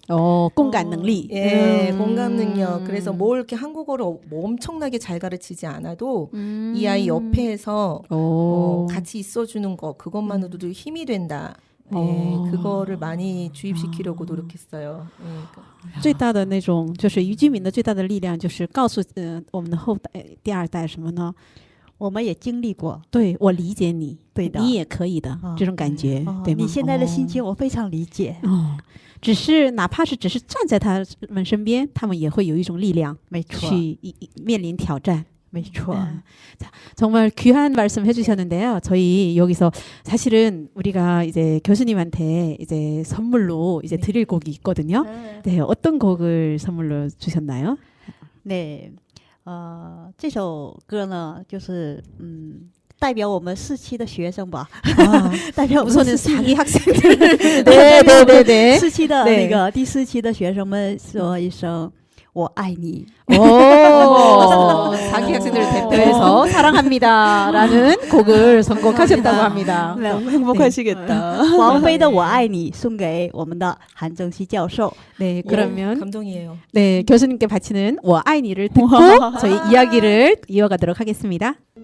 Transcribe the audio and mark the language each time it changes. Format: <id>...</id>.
<ko>공감能力. 예, 공감 능력. 그래서 뭘 이렇게 한국어를 뭐 엄청나게 잘 가르치지 않아도 이 아이 옆에서 같이 있어주는 거 그것만으로도 힘이 된다. 네, 그거를 많이 주입시키려고 노력했어요. 그러니까.</ko> <zh>最大的那种就是于居民的最大的力量，就是告诉我们的后代第二代什么呢？我们也经历过，对我理解你，对的你也可以的、哦这种感觉，对吗？你现在的心情我非常理解。只是哪怕是只是站在他们身边，他们也会有一种力量没错，去面临挑战。没错。</zh> <ko>자, 정말 귀한 말씀 해주셨는데요. 저희 여기서 사실은 우리가 이제 교수님한테 이제 선물로 이제 드릴 곡이 있거든요. 네, 어떤 곡을 선물로 주셨나요?</ko> <zh>对，这首歌呢，就是代表我们4期的学生吧，代表我们</zh> <ko>우선은</ko> <zh>4期</zh> <ko>4기 학생들, 네네네네.</ko> <zh>4期的</zh> <ko>네</ko> <zh>那个第4期的学生们说一声我爱你。</zh> <ko>오, 4기 학생들을 대표해서 사랑합니다라는 곡을 선곡하셨다고 합니다. 너무 행복하시겠다.</ko> <zh>王菲的我爱你送给我们的韩正熙教授。</zh> <ko>네, 그러면 감동이에요. 네, 교수님께 바치는 我爱你를 듣고 저희 이야기를 이어가도록 하겠습니다.</ko>